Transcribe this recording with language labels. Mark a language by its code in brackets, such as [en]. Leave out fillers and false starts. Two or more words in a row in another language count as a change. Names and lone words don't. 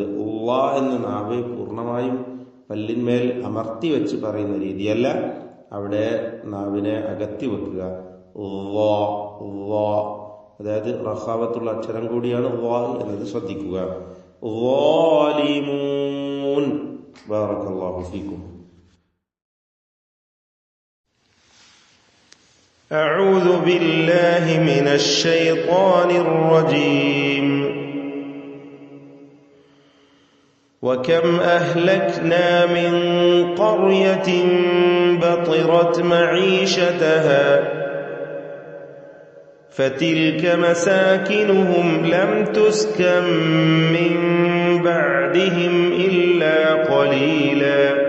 [ml] ളാ എന്ന നാവ് പൂർണ്ണമായും പല്ലിന്മേൽ അമർത്തി വെച്ച് പറയുന്ന രീതിയല്ല, അവിടെ നാവിനെ അകത്തി വെക്കുക. അതായത് റഖാവത്തുള്ള അക്ഷരം കൂടിയാണ് ളാ എന്നത് ശ്രദ്ധിക്കുക. [ar] ظالمون. بارك الله فيكم. أعوذ بالله من الشيطان الرجيم. وكم أهلكنا من قرية بطرت معيشتها فتلك مساكنهم لم تسكن من بعدهم إلا قليلا